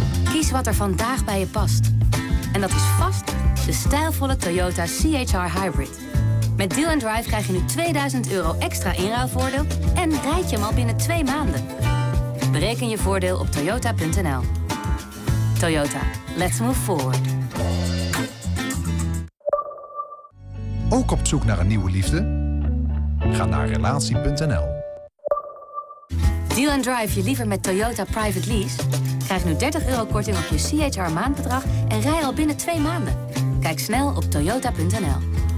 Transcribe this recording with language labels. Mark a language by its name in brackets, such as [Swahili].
[Dutch] Kies wat er vandaag bij je past. En dat is vast de stijlvolle Toyota CHR Hybrid. Met Deal & Drive krijg je nu €2000 extra inruilvoordeel en rijd je hem al binnen 2 maanden. Bereken je voordeel op toyota.nl. [English] Toyota, let's move forward. [Dutch] Ook op zoek naar een nieuwe liefde? Ga naar relatie.nl. Deal & Drive je liever met Toyota Private Lease? Krijg nu €30 korting op je CHR maandbedrag en rij al binnen 2 maanden. Kijk snel op toyota.nl.